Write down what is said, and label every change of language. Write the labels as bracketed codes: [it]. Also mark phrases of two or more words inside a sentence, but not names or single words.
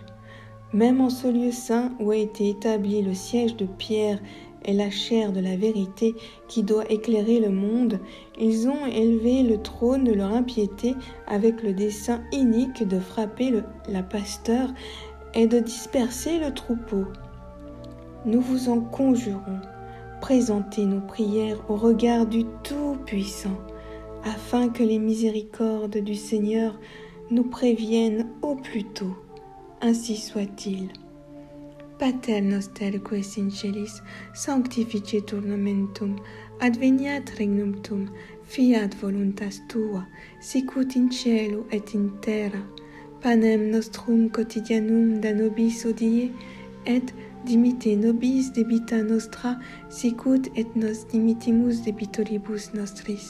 [fr] Même en ce lieu saint où a été établi le siège de Pierre et la chaire de la vérité qui doit éclairer le monde, ils ont élevé le trône de leur impiété avec le dessein inique de frapper la pasteur et de disperser le troupeau. Nous vous en conjurons, présentez nos prières au regard du Tout-Puissant, afin que les miséricordes du Seigneur nous préviennent au plus tôt. Ainsi soit-il. [la] Pater noster qui es in celis, sanctificetur nomen tuum, adveniat regnum tuum, fiat voluntas tua, sicut in cielo et in terra. Panem nostrum quotidianum da nobis hodie, et dimitte nobis debita nostra, sicut et nos dimittimus debitoribus nostris.